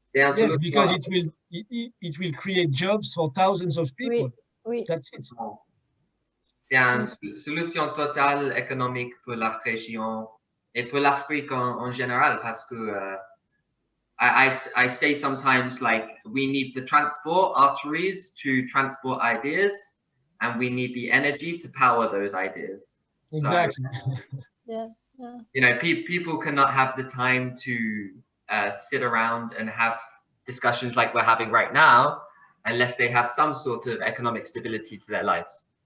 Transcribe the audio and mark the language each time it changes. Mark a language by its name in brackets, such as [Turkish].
[English] Yes, because it will create jobs for thousands of people. [French] Oui. [English] That's it. [French] C'est une solution totale économique pour la région et pour l'Afrique en général parce que [English] I say sometimes like we need the transport arteries to transport ideas and we need the energy to power those ideas. Exactly. Yeah. People cannot have the time to sit around and have discussions like we're having right now unless they have some sort of economic stability to their lives.